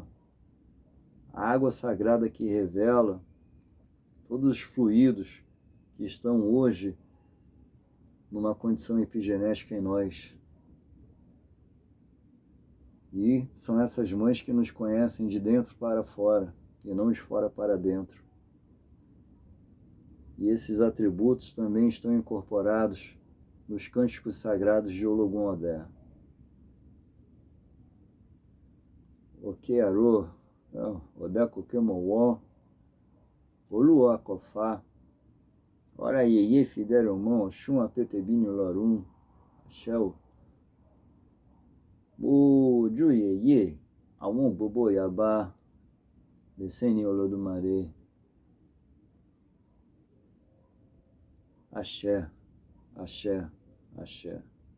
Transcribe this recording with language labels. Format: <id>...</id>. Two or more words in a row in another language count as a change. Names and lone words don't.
<pt>A água sagrada que revela todos os fluidos que estão hoje numa condição epigenética em nós. E são essas mães que nos conhecem de dentro para fora, e não de fora para dentro. E esses atributos também estão incorporados nos cânticos sagrados de Ologun Odé.</pt> <yo>Okearo, Odé Kokemowó, Oluwa Kofá, Ora Yeye Fideromon, Oxum Apetebinho Lorum, Axéu, Boju Yeye, Àwọn Bobo Yabá, Bessene Olodumare, Axé, Axé, Axé.</yo>